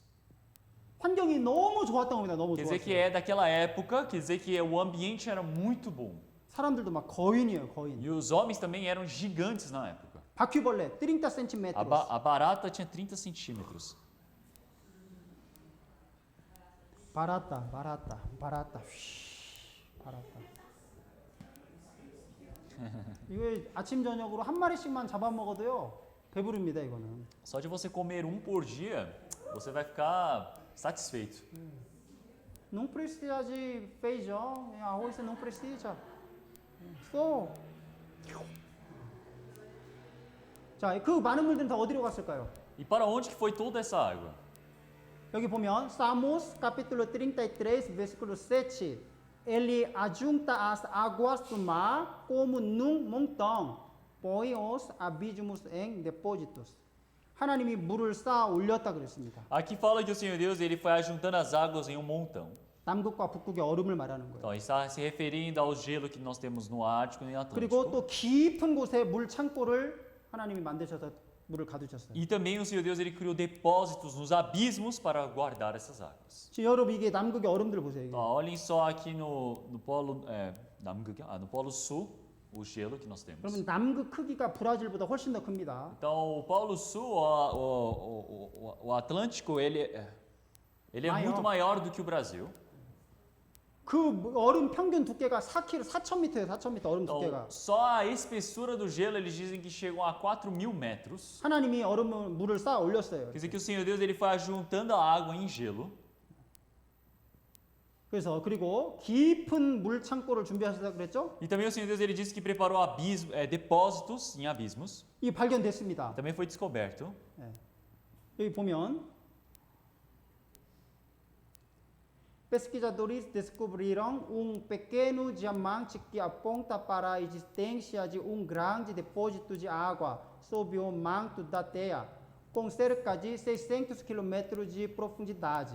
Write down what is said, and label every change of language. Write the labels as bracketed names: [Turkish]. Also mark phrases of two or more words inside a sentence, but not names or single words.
[Korean] 환경이 너무 좋았던 겁니다. 너무 [Portuguese] Quer dizer que [Korean] 좋았어요. [Portuguese] é daquela época, quer dizer que o ambiente era muito bom. [Korean] 사람들도 막 거인이에요. 거인. [Portuguese] E os homens também eram gigantes na época. [Korean] 바퀴벌레 30 cm. [Portuguese] A barata tinha 30 centímetros. [Korean] 바랐다. 이거 아침 저녁으로 한 마리씩만 잡아먹어도요 배부릅니다 이거는. [Portuguese] Só de você comer um por dia, você vai ficar satisfeito. Não precisa de feijão, arroz não precisa. Só. [Korean] 자, 그 많은 물들은 다 어디로 갔을까요? [Portuguese] E para onde que foi toda essa água? [Korean] 여기 보면 Salmos [Portuguese] capítulo 33 versículo 7. Ele ajunta as águas do mar como num montão, põe os abismos em depósitos. [Korean] 하나님이 물을 쌓아 올렸다 그랬습니다. [Portuguese] Aqui fala que o Senhor Deus ele foi ajuntando as águas em um montão. [Korean] 남극과 북극의 얼음을 말하는 거예요. [Portuguese] Então, está se referindo ao gelo que nós temos no Ártico e no [Korean] 그리고 [Portuguese] Atlântico. [Korean] 또 깊은 곳에 물 창고를 하나님이 만드셔서 물을 가두셨어요. [Portuguese] E também o Senhor Deus ele criou depósitos nos abismos para guardar essas águas. [Korean] 지금 여러분 이게 남극의 얼음들 보세요. 이게. [Portuguese] Então, olhem só aqui no polo no polo sul o gelo que nós temos. [Korean] 그러면 남극 크기가 브라질보다 훨씬 더 큽니다. [Portuguese] Então o Polo Sul, o Atlântico, ele é Maior. muito maior do que o Brasil. [Korean] 그 얼음 평균 두께가 4km, 4,000m예요. 4,000m 얼음 [Portuguese] Então, [Korean] 두께가. [Portuguese] só a espessura do gelo eles dizem que chegam a 4.000 metros. [Korean] 하나님이 얼음을 물을 쌓아 올렸어요. [Portuguese] Quer dizer que o Senhor Deus ele foi ajuntando a água em gelo. [Korean] 그래서 그리고 깊은 물 창고를 준비하셨다 그랬죠? [Portuguese] E também o Senhor Deus ele disse que preparou depósitos em abismos. [Korean] 이 발견됐습니다. [Portuguese] Também foi descoberto. [Korean] 여기 보면 [Portuguese] pesquisadores descobriram pequeno diamante que aponta para a existência de grande depósito de água sob o manto da Terra, com cerca de 600 km de profundidade.